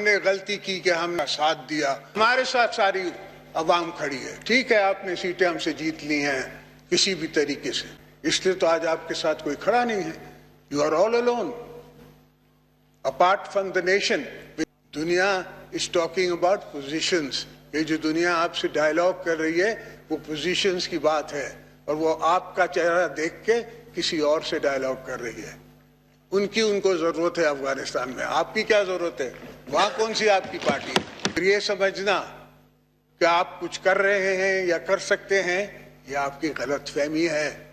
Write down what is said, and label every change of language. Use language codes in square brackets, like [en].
[ur] نے غلطی کی کہ ہم نے ساتھ دیا. ہمارے ساتھ ساری عوام کھڑی ہے. ٹھیک ہے, آپ نے سیٹیں ہم سے جیت لی ہیں کسی بھی طریقے سے, اس لیے تو آج آپ کے ساتھ کوئی کھڑا نہیں ہے. [en] You are all alone apart from the nation. [ur] دنیا [en] is talking about positions. [ur] یہ جو دنیا آپ سے ڈائلاگ کر رہی ہے وہ پوزیشنز کی بات ہے, اور وہ آپ کا چہرہ دیکھ کے کسی اور سے ڈائلاگ کر رہی ہے. ان کو ضرورت ہے افغانستان میں, آپ کی کیا ضرورت ہے؟ وہاں کون سی آپ کی پارٹی ہے؟ یہ سمجھنا کہ آپ کچھ کر رہے ہیں یا کر سکتے ہیں, یہ آپ کی غلط فہمی ہے.